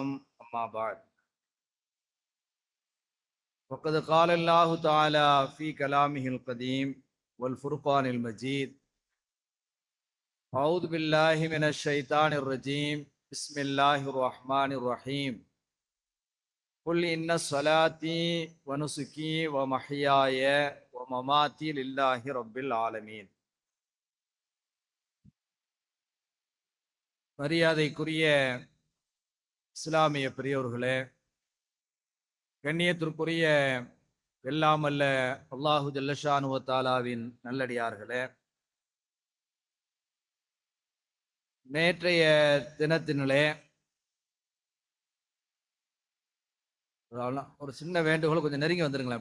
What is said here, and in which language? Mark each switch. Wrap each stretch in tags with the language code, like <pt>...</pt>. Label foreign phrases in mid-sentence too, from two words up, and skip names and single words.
<ar>أما بعد، وقد قال الله تعالى في كلامه القديم والفرقان المجيد: أعوذ بالله من الشيطان الرجيم، بسم الله الرحمن الرحيم. قل إن صلاتي ونسكي ومحياي ومماتي لله رب العالمين.</ar> <ta>மரியாதைக்குரிய இஸ்லாமிய பெரியோர்களே, கண்ணியத்திற்குரிய எல்லாமல்ல அல்லாஹு ஜல்லஷானு தாலாவின் நல்லடியார்களே, நேற்றைய தினத்தினிலே ஒரு சின்ன வேண்டுகோள், கொஞ்சம் நெருங்கி வந்துருங்களேன்.</ta>